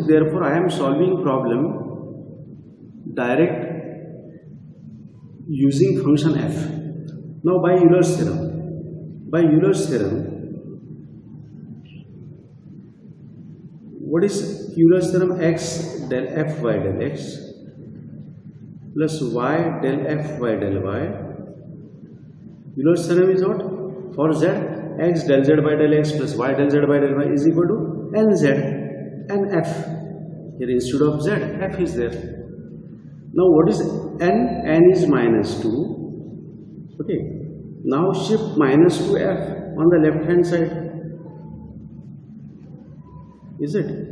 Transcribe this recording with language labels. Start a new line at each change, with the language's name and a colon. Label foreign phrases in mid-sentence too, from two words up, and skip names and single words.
English: Therefore, I am solving problem direct using function f. Now by Euler's theorem, what is Euler's theorem? X del f y del x plus y del f y del y. Euler's theorem is what? For z, x del z by del x plus y del z by del y is equal to nz and f. Here instead of z, f is there. Now what is n? N is minus 2. Okay. Now shift minus to f on the left hand side. Is it?